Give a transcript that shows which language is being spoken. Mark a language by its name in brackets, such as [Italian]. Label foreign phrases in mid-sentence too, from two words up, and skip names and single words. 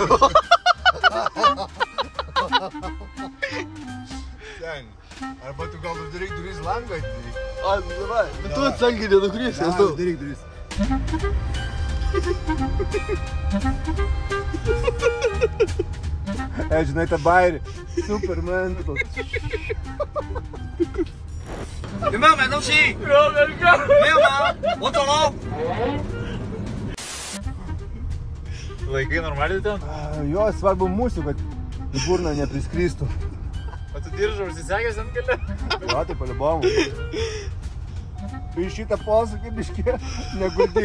[Lithuanian] Ten. Arba tu gal uždaryk duris langą atidaryk. A, davai, bet tu atsangiai nenukrisi, Ja, nes tu... uždaryk duris. Žinai tą bairį. Superman. [Chinese] 有没有买东西？没有吗？我走喽。 [Lithuanian] Laikai normaliai ten? Jo, svarbu mūsų, kad į burną nepriskristų. O tu diržą užsisegęs ant kelią? Jo, tai paliubomu. Į šitą posūkį biškį neguldyk.